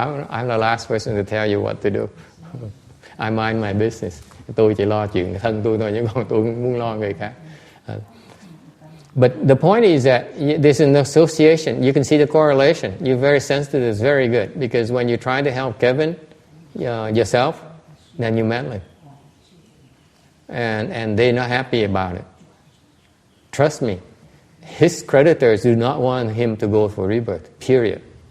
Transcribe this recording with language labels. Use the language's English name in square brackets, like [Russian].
[English] I'm the last person to tell you what to do. I mind my business. [Vietnamese] Tôi chỉ lo chuyện thân tôi thôi, chứ còn tôi không muốn lo người khác. [English] But the point is that there's an association. You can see the correlation. You're very sensitive. It's very good because when you try to help Kevin yourself, then you're meddling, and they're not happy about it. Trust me, his creditors do not want him to go for rebirth. Period.